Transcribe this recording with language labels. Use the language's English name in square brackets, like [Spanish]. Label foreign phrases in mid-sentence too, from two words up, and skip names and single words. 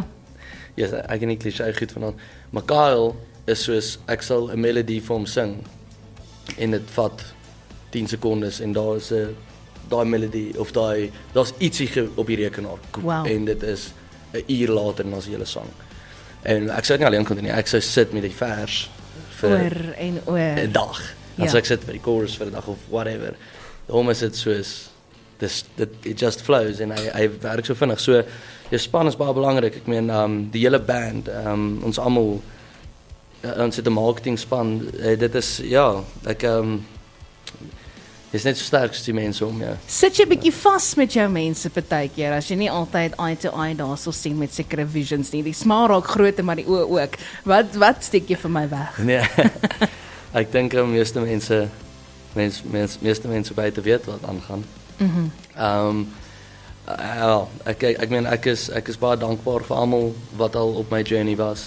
[Afrikaans] Ja, ek kan nie klise goed vanaand. Maar Kyle is soos ek sal 'n melodie vir hom sing en dit vat 10 sekondes en daar is 'n daai melodie of daar's ietsie op die rekenaar. Wow. En dit is 'n uur later en dan is die hele sang. En ek sou dit nie alleen kon doen nie. Ek sou sit met die vers vir oor en oor 'n dag. Dan sou ek sit vir die chorus vir 'n dag of whatever. Hom is dit soos [English] it just flows [Afrikaans] en hy werk so vinnig. So jou span is baie belangrik. Ek meen die hele band, ons almal ons het 'n marketing span. Dit is ek is net so sterk as die mense om jou. Sit jy bietjie vas met jou mense partykeer as jy nie altyd [English] eye to eye [Afrikaans] daarso sien met sekere visions nie. Die smaak raak groter maar die oë ook. Wat steek jy vir my weg? Nee. Ek dink meeste mense buite weet wat aangaan. Ek meen ek is baie dankbaar vir almal wat al op my journey was.